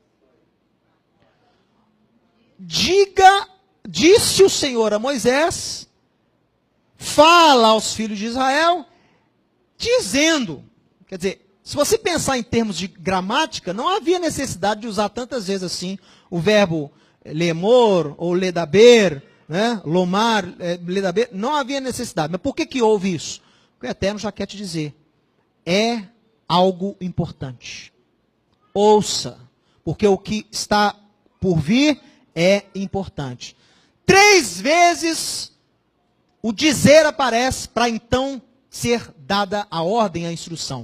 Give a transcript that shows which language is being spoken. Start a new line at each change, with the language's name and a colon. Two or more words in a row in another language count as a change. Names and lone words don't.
Portuguese: Disse o Senhor a Moisés, fala aos filhos de Israel, dizendo, quer dizer, se você pensar em termos de gramática, não havia necessidade de usar tantas vezes assim o verbo lemor ou ledaber, né?
Hebrew: לומר, לדבר,
Portuguese: não havia necessidade. Mas por que houve isso? Porque o Eterno já quer te dizer, é algo importante. Ouça, porque o que está por vir é importante. 3 vezes o dizer aparece para então ser dada a ordem, a instrução.